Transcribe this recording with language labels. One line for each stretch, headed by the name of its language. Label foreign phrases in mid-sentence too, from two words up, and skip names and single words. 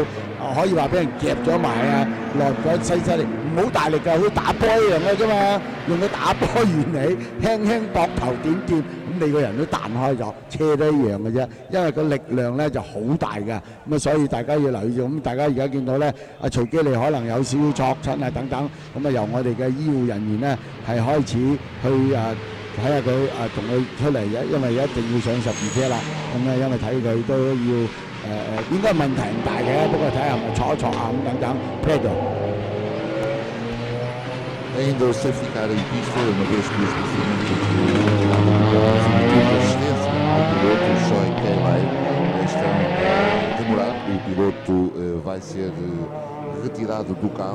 Cantonese: 可以話俾人夾咗埋啊，落咗細力，唔好大力㗎，好似打波一樣嘅啫嘛，用個打波原理，輕輕膊頭點，咁你個人都彈開咗，車都一樣嘅啫，因為個力量咧就好大㗎，咁啊所以大家要留意住，咁大家而家見到咧，徐基利可能有少少挫親啊等等，咁啊由我哋嘅醫護人員咧係開始去睇下佢同佢出嚟，因為一定要上12車啦，咁咧因為睇佢都要。應該問題唔大嘅，不過睇下係咪挫一挫啊咁等等。PRÉMIO
Portuguese: ainda o
English: safety car
Portuguese: em pista, uma vez que os procedimentos de assistência ao piloto Choi Kei-lei estão a demorar. O piloto vai ser retirado do carro.